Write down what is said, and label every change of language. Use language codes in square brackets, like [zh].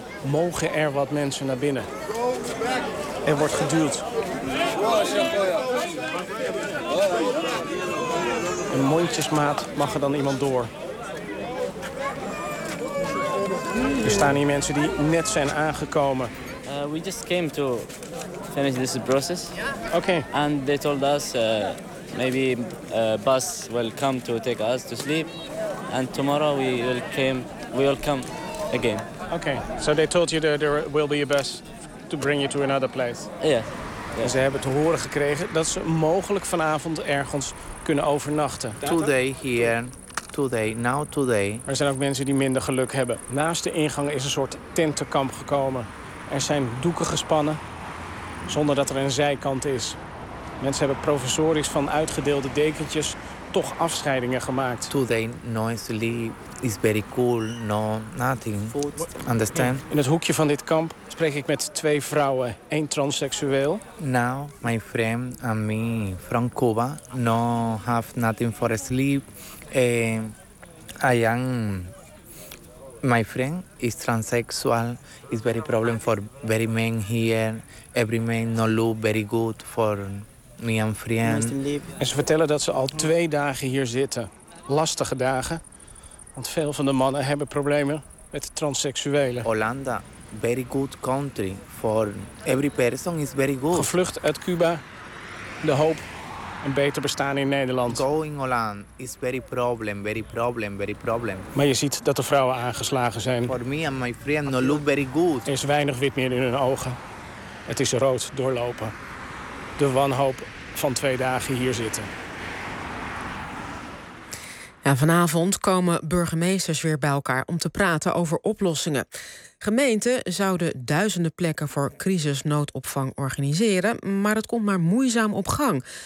[nl] mogen er wat mensen naar binnen. Er wordt geduwd. In mondjesmaat mag er dan iemand door. Er staan hier mensen die net zijn aangekomen. [en] We just came to finish this process. Okay. And they told us maybe a bus will come to take us to sleep. And tomorrow we will come again. Okay. So they told you that there will be a bus to bring you to another place. Yeah. [nl] En ze hebben te horen gekregen dat ze mogelijk vanavond ergens kunnen overnachten. [en] Today here, today, now today. [nl] Er zijn ook mensen die minder geluk hebben. Naast de ingang is een soort tentenkamp gekomen. Er zijn doeken gespannen, zonder dat er een zijkant is. Mensen hebben provisorisch van uitgedeelde dekentjes toch afscheidingen gemaakt. [en] Today, noisily, is very cool, no, nothing. Food. Understand? [nl] In het hoekje van dit kamp spreek ik met twee vrouwen, één transseksueel. [en] Now, my friend and me from Cuba, no have nothing for sleep. I am... My friend is transsexual. It's very problem for very men here. Every man no look very good for me and friend. [nl] En ze vertellen dat ze al 2 dagen hier zitten. Lastige dagen. Want veel van de mannen hebben problemen met transseksuelen. [en] Hollanda, very good country for every person is very good. [nl] Gevlucht uit Cuba, de hoop een beter bestaan in Nederland. [en] Going Holland is very problem, very problem, very problem. [nl] Maar je ziet dat de vrouwen aangeslagen zijn. [en] For me and my friend no look very good. [nl] Er is weinig wit meer in hun ogen. Het is rood doorlopen. De wanhoop van 2 dagen hier zitten. Ja, vanavond komen burgemeesters weer bij elkaar om te praten over oplossingen. Gemeenten zouden duizenden plekken voor crisisnoodopvang organiseren, maar het komt maar moeizaam op gang.